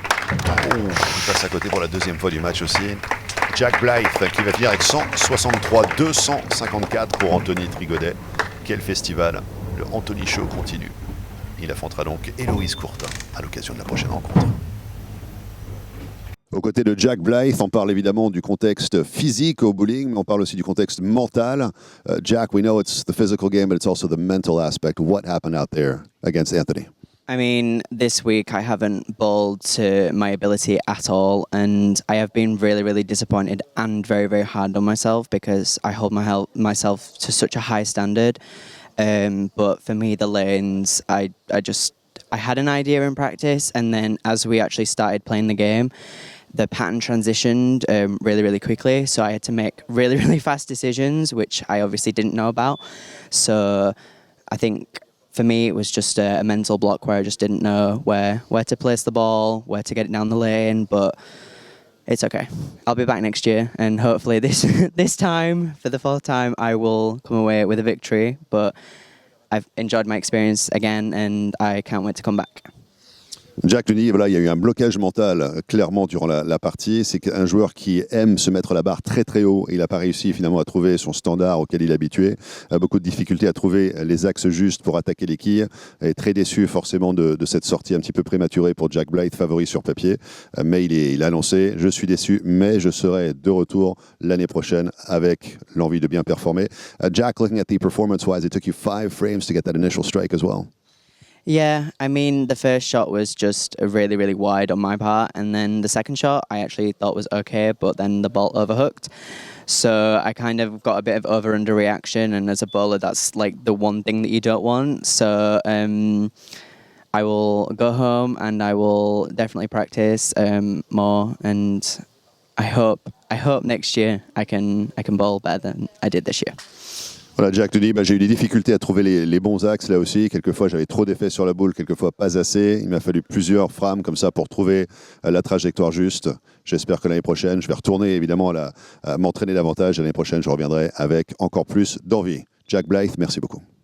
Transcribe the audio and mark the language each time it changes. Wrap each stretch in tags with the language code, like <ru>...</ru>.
<fr>Il passe à côté pour la deuxième fois du match aussi. Jack Blythe qui va finir avec 163-254 pour Anthony Trigodet. Quel festival. Le Anthony Show continue. Il affrontera donc Héloïse Courtin à l'occasion de la prochaine rencontre. Aux côtés de Jack Blythe, on parle évidemment du contexte physique au bowling, mais on parle aussi du contexte mental.</fr> <en>Jack, we know it's the physical game, but it's also the mental aspect. What happened out there against Anthony? I mean, this week I haven't bowled to my ability at all, and I have been really, really disappointed and very, very hard on myself because I hold myself to such a high standard. But for me, the lanes, I had an idea in practice, and then as we actually started playing the game, the pattern transitioned really, really quickly. So I had to make really, really fast decisions, which I obviously didn't know about. So I think for me, it was just a mental block where I just didn't know where to place the ball, where to get it down the lane, but it's okay. I'll be back next year, and hopefully this time, for the fourth time, I will come away with a victory. But I've enjoyed my experience again, and I can't wait to come back.</en> <fr>Jack le dit, voilà, il y a eu un blocage mental clairement durant la partie. C'est qu'un joueur qui aime se mettre la barre très très haut, il n'a pas réussi finalement à trouver son standard auquel il est habitué. Beaucoup de difficultés à trouver les axes justes pour attaquer les quilles. Et très déçu forcément de cette sortie un petit peu prématurée pour Jack Blythe, favori sur papier. Mais il a annoncé, je suis déçu, mais je serai de retour l'année prochaine avec l'envie de bien performer.</fr> <en>Jack, looking at the performance-wise, it took you 5 frames to get that initial strike as well. Yeah, I mean, the first shot was just really, really wide on my part. And then the second shot I actually thought was okay, but then the ball overhooked. So I kind of got a bit of over-under reaction. And as a bowler, that's like the one thing that you don't want. So I will go home and I will definitely practice more. And I hope next year I can bowl better than I did this year.</en> <fr>Voilà, Jack te dit, j'ai eu des difficultés à trouver les bons axes là aussi. Quelquefois, j'avais trop d'effets sur la boule, quelquefois pas assez. Il m'a fallu plusieurs frames comme ça pour trouver la trajectoire juste. J'espère que l'année prochaine, je vais retourner évidemment à m'entraîner davantage. L'année prochaine, je reviendrai avec encore plus d'envie. Jack Blythe, merci beaucoup.</fr>